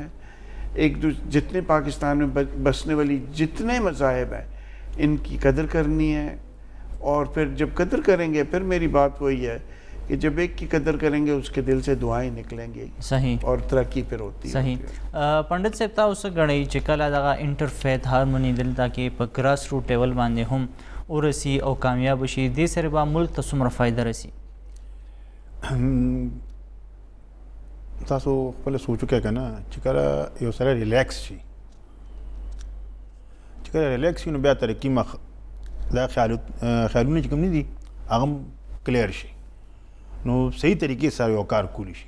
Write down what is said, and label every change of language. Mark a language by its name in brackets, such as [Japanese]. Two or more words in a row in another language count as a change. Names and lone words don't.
[Urdu] جتنے پاکستان میں بسنے والی جتنے مذاہب ہیں ان کی قدر کرنی ہے، اور پھر جب قدر کریں گے پھر میری بات وہی ہے کہ جب ایک کی قدر کریں گے اس کے دل سے دعائیں نکلیں گی. صحیح. اور ترقی پھر ہوتی ہے. صحیح. [Pashto] پنڈت صاحب تاسو غړی چې کله دغه [English] interfaith harmony [Pashto] دلته کې په [English] grass root level [Pashto] باندې هم ورسی او کامیاب شي، دې سره به ملک ته څومره فایده رسي؟ تاسو خپل سوچو کې کنه چې کله یو سره ریلیکس شي، چې کله ریلیکس شي نو بیا ترقی مخ دا خیالونه چې کوم نه دي هغه کلیر شي، نو صحیح طریقې سره یو کار کولی شي.